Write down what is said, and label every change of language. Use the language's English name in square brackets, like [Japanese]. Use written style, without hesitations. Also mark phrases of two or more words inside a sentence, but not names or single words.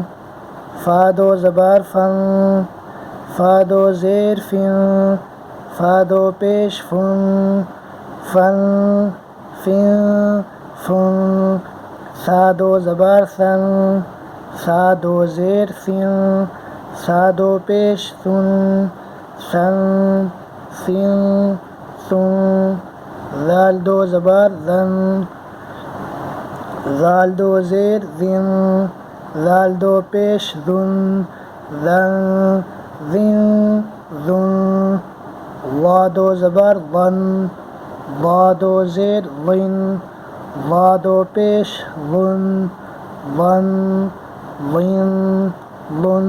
[Urdu] فا 2 زبر فن، فا 2 زیر فن، فا 2 پیش فن، فن فن فن۔ سا 2 زبر سن، سا 2 زیر سن، سا 2 پیش سن، سن سن سن۔ زال 2 زبر زن، زال 2 زیر زن، زال 2 پیش زن، زن زن زن۔ وا 2 زبر ون، وا 2 زیر ون، وا 2 پیش ون، ون ون ون۔